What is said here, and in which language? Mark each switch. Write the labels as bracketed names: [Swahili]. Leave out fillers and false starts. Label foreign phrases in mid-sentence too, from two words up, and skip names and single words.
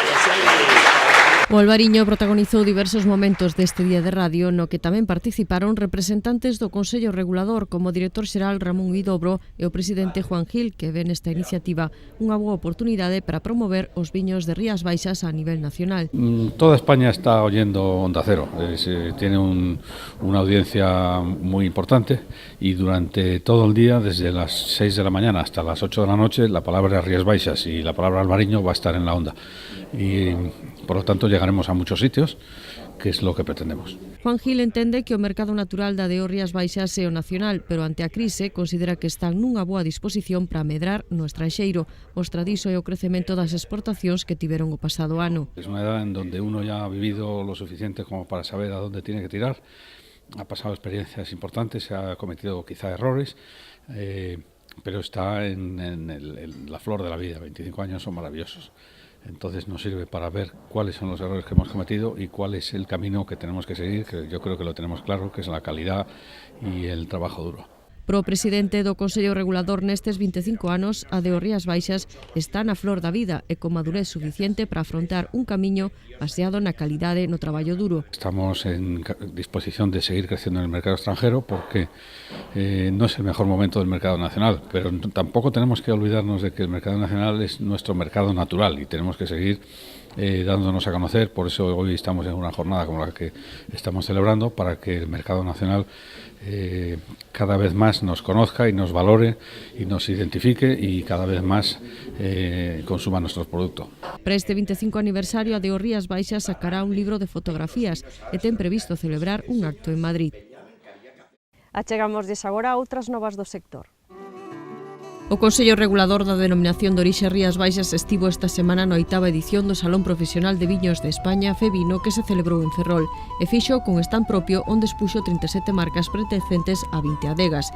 [Galician] O Albariño protagonizou diversos momentos deste día de radio no que tamén participaron representantes do Consello Regulador como o director xeral Ramón Guidobro e o presidente Juan Gil, que ven nesta iniciativa unha boa oportunidade para promover os viños de Rías Baixas a nivel nacional. [Spanish] Toda España está oyendo Onda Cero, tiene una audiencia muy importante y durante todo el día, desde las 6 de la mañana hasta las 8 de la noche, la palabra Rías Baixas y la palabra Albariño va a estar en la onda y por lo tanto llegaremos a muchos sitios, que es lo que pretendemos. [Galician] Juan Gil entende que o mercado natural da de Rías Baixas é o nacional, pero ante a crise considera que están nunha boa disposición para medrar no estranxeiro. Mostra diso é o crecemento das exportacións que tiveron o pasado ano. [Spanish] Es una edad en donde uno ya ha vivido lo suficiente como para saber a dónde tiene que tirar, ha pasado experiencias importantes, se ha cometido quizá errores, pero está en la flor de la vida. 25 años son maravillosos. Entonces nos sirve para ver cuáles son los errores que hemos cometido y cuál es el camino que tenemos que seguir, que yo creo que lo tenemos claro, que es la calidad y el trabajo duro. [Galician] Pro presidente do Consello Regulador nestes 25 anos, a de Rías Baixas está na flor da vida e con madurez suficiente para afrontar un camiño baseado na calidade no traballo duro. [Spanish] Estamos en disposición de seguir creciendo en el mercado extranjero porque no es el mejor momento del mercado nacional, pero tampoco tenemos que olvidarnos de que el mercado nacional es nuestro mercado natural y tenemos que seguir dándonos a conocer. Por eso hoy estamos en una jornada como la que estamos celebrando, para que el mercado nacional cada vez más nos conozca y nos valore y nos identifique y cada vez más consuma nuestros productos. [Galician] Para este 25 aniversario, a de Rías Baixas sacará un libro de fotografías e ten previsto celebrar un acto en Madrid. Achegámosles agora a outras novas do sector. O Consello Regulador da Denominación de Orixe Rías Baixas estivo esta semana na 8ª edición do Salón Profesional de Viños de España Fevino que se celebrou en Ferrol e fixo con stand propio onde expuxo 37 marcas pertencentes a 20 adegas.